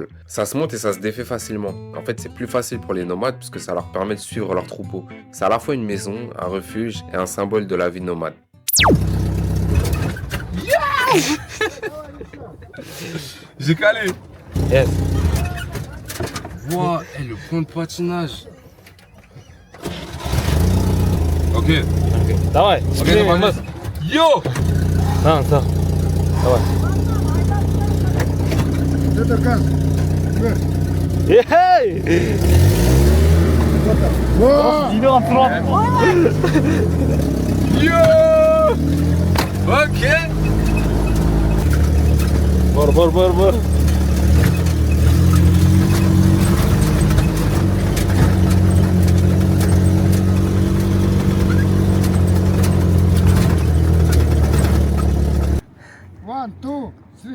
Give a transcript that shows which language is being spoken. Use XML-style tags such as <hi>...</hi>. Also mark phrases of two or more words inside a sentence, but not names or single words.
<fr>Ça se monte et ça se défait facilement. En fait, c'est plus facile pour les nomades puisque ça leur permet de suivre leur troupeau. C'est à la fois une maison, un refuge et un symbole de la vie nomade. J'ai calé.</fr> <en>Yes.</en> <fr>Wow, le pont de patinage.</fr> <en>Ok.</en> <ru>Давай, Ok, давай. Yo! Да. Давай. Эй!</ru> <fr>Dis-le en front.</fr> <en>Yo! Ok. Bor. 1, 2, 3.</en>